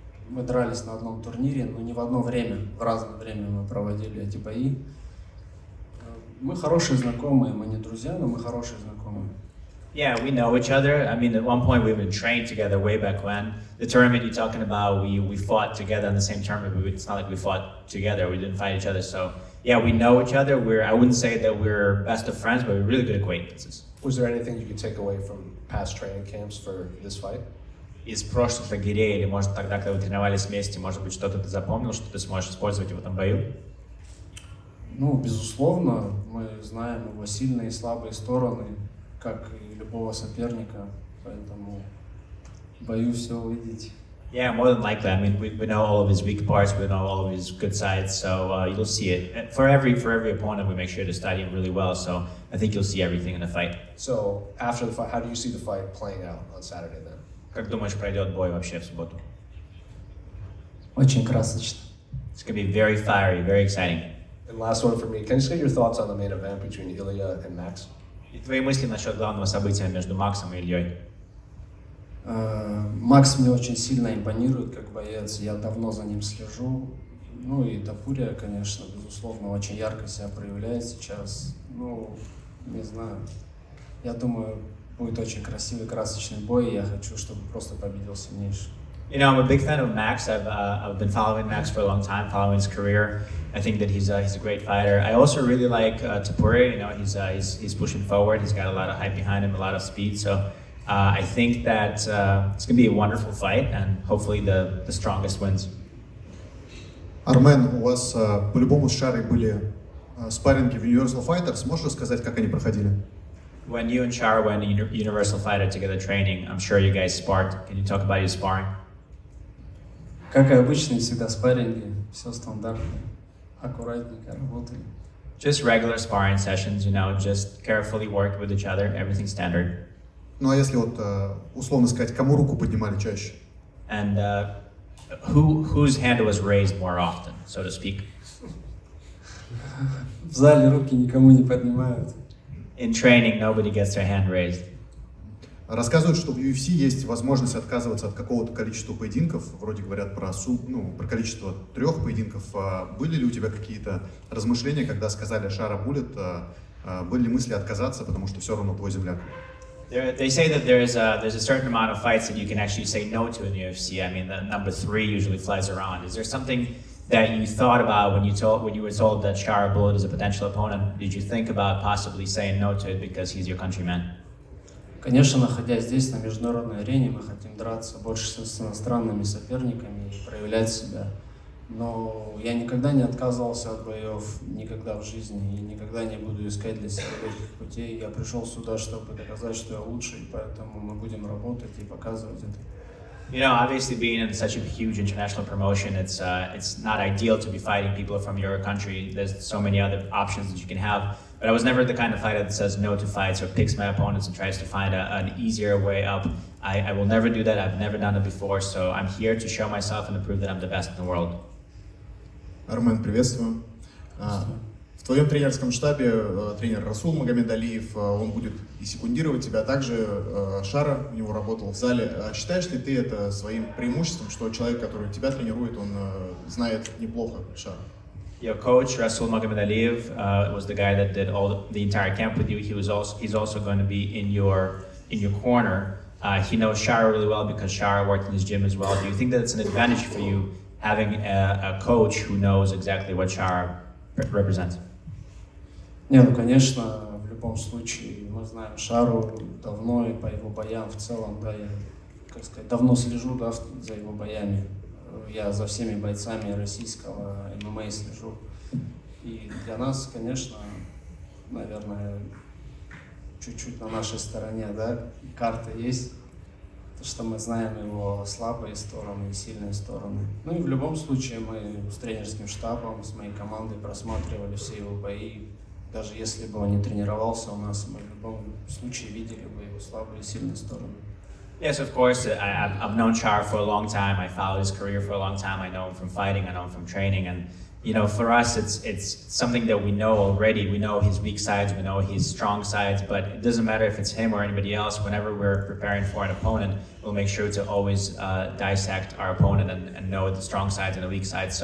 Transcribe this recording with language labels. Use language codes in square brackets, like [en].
[ru] Мы дрались на одном турнире, но не в одно время, в разное время мы проводили эти бои. Мы хорошие знакомые, мы не друзья, но мы хорошие знакомые. [en] Yeah, we know each other. I mean, at one point we even trained together way back when. The tournament you're talking about, we fought together in the same tournament, but it's not like we fought together, we didn't fight each other. So yeah, we know each other. I wouldn't say that we're best of friends, but we're really good acquaintances. Was there anything you could take away from past training camps for this fight? [ru] Из прошлых лагерей, или может тогда, когда вы тренировались вместе, может быть, что-то ты запомнил, что ты сможешь использовать в этом бою? Ну, безусловно, мы знаем его сильные и слабые стороны, как и любого соперника, поэтому боюсь все увидеть. [en] Yeah, more than likely. I mean, we know all of his weak parts, we know all of his good sides, so you'll see it. And for every opponent, we make sure to study him really well, so I think you'll see everything in the fight. So after the fight, how do you see the fight playing out on Saturday then? [ru] Как думаешь, пройдет бой вообще в субботу? Очень красочно. [en] It's going to be very fiery, very exciting. And last one for me, can you just get your thoughts on the main event between Ilya and Max? [ru] И твои мысли насчет главного события между Максом и Ильей? Макс мне очень сильно импонирует как боец, я давно за ним слежу. Ну и Топурия, конечно, безусловно, очень ярко себя проявляет сейчас. Ну, не знаю, я думаю, будет очень красивый, красочный бой, и я хочу, чтобы просто победил сильнейший. [en] You know, I'm a big fan of Max. I've been following Max for a long time, following his career. I think that he's a great fighter. I also really like Topuria. You know, he's pushing forward. He's got a lot of hype behind him, a lot of speed. So I think that it's going to be a wonderful fight, and hopefully the strongest wins. [ru] Армен, у вас по-любому с Шарой были спарринги в Universal Fighters. Можешь рассказать, как они проходили? [en] When you and Shara went to Universal Fighter together training, I'm sure you guys sparred. Can you talk about your sparring? [ru] Как и обычно, всегда спарринги, все стандартно, аккуратненько работали. [en] Just regular sparring sessions, you know, just carefully worked with each other, everything standard. [ru] Ну а если вот условно сказать, кому руку поднимали чаще? [en] And whose hand was raised more often, so to speak? [ru] В зале руки никому не поднимают. [en] In training, nobody gets their hand raised. [ru] Рассказывают, что в UFC есть возможность отказываться от какого-то количества поединков. Вроде говорят про про количество 3 поединков. Были ли у тебя какие-то размышления, когда сказали Шара Буллет, были ли мысли отказаться, потому что все равно твой земляк? [en] They say that there's a certain amount of fights that you can actually say no to in the UFC. I mean, the number 3 usually flies around. Is there something that you thought about when you were told that Shara Bullet is a potential opponent? Did you think about possibly saying no to it because he's your countryman? [ru] Конечно, находясь здесь, на международной арене, мы хотим драться больше с иностранными соперниками и проявлять себя. Но я никогда не отказывался от боев, никогда в жизни, и никогда не буду искать для себя легких путей. Я пришел сюда, чтобы доказать, что я лучший, поэтому мы будем работать и показывать это. [en] You know, obviously being in such a huge international promotion, it's not ideal to be fighting people from your country. There's so many other options that you can have. But I was never the kind of fighter that says no to fights or picks my opponents and tries to find an easier way up. I will never do that. I've never done it before. So I'm here to show myself and to prove that I'm the best in the world. [ru] Армен, приветствую. В твоем тренерском штабе тренер Расул Магомедалиев, он будет и секундировать тебя, также Шара у него работал в зале. Считаешь ли ты это своим преимуществом, что человек, который тебя тренирует, он знает неплохо Шара? [en] Your coach, Rasul Magomedaliyev, was the guy that did the entire camp with you. He's also going to be in your corner. He knows Shara really well because Shara worked in his gym as well. Do you think that it's an advantage for you having a coach who knows exactly what Shara represents? [ru] Не, ну конечно, в любом случае мы знаем Шару давно и по его боям в целом, да, я, как сказать, давно слежу, да, за его боями. Я за всеми бойцами российского ММА слежу. И для нас, конечно, наверное, чуть-чуть на нашей стороне, да, карта есть, то, что мы знаем его слабые стороны и сильные стороны. Ну и в любом случае мы с тренерским штабом, с моей командой просматривали все его бои. Даже если бы он не тренировался у нас, мы в любом случае видели бы его слабые и сильные стороны. [en] Yes, of course. I've known Shara for a long time. I followed his career for a long time. I know him from fighting. I know him from training. And you know, for us, it's something that we know already. We know his weak sides. We know his strong sides. But it doesn't matter if it's him or anybody else. Whenever we're preparing for an opponent, we'll make sure to always dissect our opponent and know the strong sides and the weak sides.